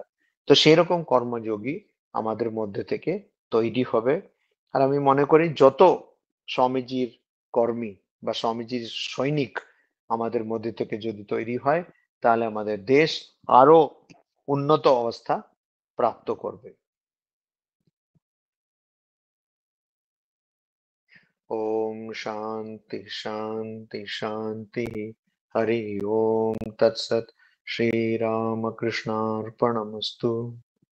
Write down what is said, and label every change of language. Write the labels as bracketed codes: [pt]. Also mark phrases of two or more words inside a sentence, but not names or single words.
[bn] তো সেরকম কর্মযোগী আমাদের মধ্যে থেকে তৈরি হবে। আর আমি মনে করি যত স্বামীজির কর্মী বা স্বামীজির সৈনিক আমাদের মধ্যে থেকে যদি তৈরি হয়, তাহলে আমাদের দেশ আরো উন্নত অবস্থা প্রাপ্ত করবে। [sa] ओम शांति शांति शांति। हरि ओम तत्सत। श्री राम कृष्णार्पणमस्तु।